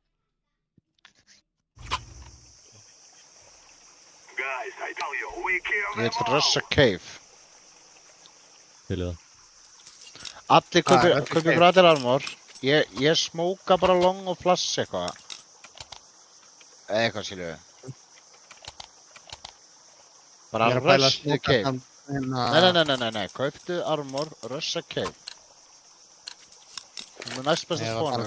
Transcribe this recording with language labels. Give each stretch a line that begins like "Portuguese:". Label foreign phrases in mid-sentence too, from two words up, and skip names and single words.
Icelandic: Ég vil russa cave. Til í það. Allir kaupi bræðir armor. Ég smóka bara long og flash eitthvað. Eða eitthvað skilju við.
English: Bara rush the cave.
Icelandic: Nei, kauptu armor, russa cave. Það er næst besta spawnu.